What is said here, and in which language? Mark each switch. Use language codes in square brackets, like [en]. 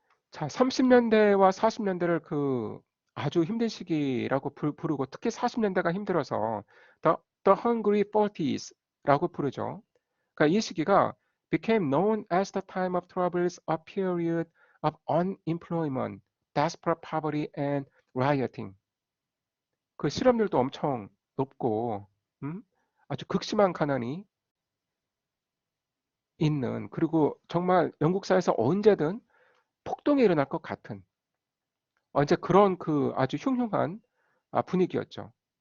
[ko] 자, 30년대와 40년대를 아주 힘든 시기라고 부르고 특히 40년대가 힘들어서 The, the Hungry Forties라고 부르죠. 그러니까 이 시기가 [en] became known as the time of troubles, a period of unemployment, desperate poverty and rioting. [ko] 그 실업률도 엄청 높고 아주 극심한 가난이 있는 그리고 정말 영국 사회에서 언제든 폭동이 일어날 것 같은 이제 그런 아주 흉흉한 분위기였죠.